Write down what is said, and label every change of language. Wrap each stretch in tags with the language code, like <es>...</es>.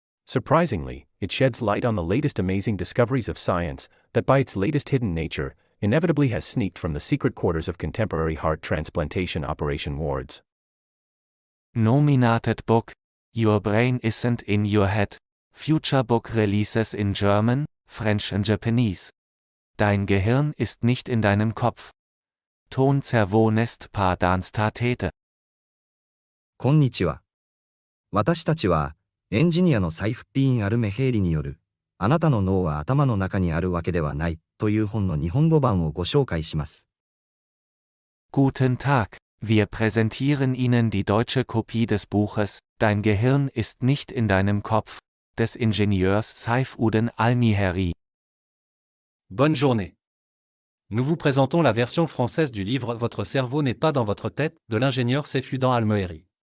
<en>Surprisingly, it sheds light on the latest amazing discoveries of science that by its latest hidden nature, inevitably has sneaked from the secret quarters of contemporary heart transplantation operation wards. Nominated book, Your Brain Isn't in Your Head. Future book releases in German, French and Japanese.</en> <de>Dein Gehirn ist nicht in deinem Kopf. Ton zervonest par danstatete.</de> <ja>こんにちは。私たちは、エンジニアのサイフッディーン・アルメヘイリによる、あなたの脳は頭の中にあるわけではない、という本の日本語版をご紹介します。</ja> <de>Guten Tag, Wir präsentieren Ihnen die deutsche Kopie des Buches Dein Gehirn ist nicht in deinem Kopf des Ingenieurs Saifuden Almehairi.</de> <fr>Bonne journée. Nous vous présentons la version française du livre Votre cerveau n'est pas dans votre tête de l'ingénieur Saifuden Almehairi.</fr>